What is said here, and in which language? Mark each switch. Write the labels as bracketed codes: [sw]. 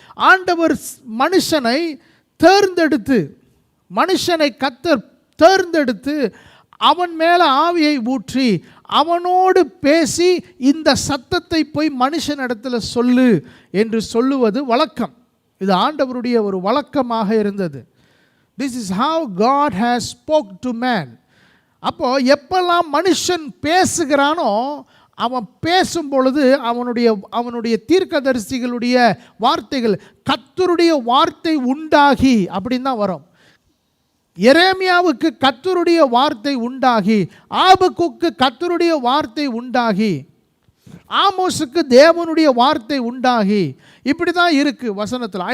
[ta] ஆண்டவர் மனுஷனை தேர்ந்தெடுத்து, மனுஷனை கர்த்தர் தேர்ந்தெடுத்து அவன் மேலே ஆவியை ஊற்றி அவனோடு பேசி இந்த சத்தத்தை போய் மனுஷனிடத்தில் சொல்லு என்று சொல்லுவது வழக்கம். இது ஆண்டவருடைய ஒரு வழக்கமாக இருந்தது. [en] This is how God has spoke to man. [ta] அப்போ எப்பெல்லாம் மனுஷன் பேசுகிறானோ அவன் பேசும் பொழுது அவனுடைய தீர்க்கதரிசிகளுடைய வார்த்தைகள் கர்த்தருடைய வார்த்தை உண்டாகி அப்படின்னு தான் வரும். எரேமியாவுக்கு கர்த்தருடைய வார்த்தை உண்டாகி, ஆபக்குக்கு கர்த்தருடைய வார்த்தை உண்டாகி, ஆமோஸுக்கு தேவனுடைய வார்த்தை உண்டாகி, இப்படி தான் இருக்கு வசனத்தில்.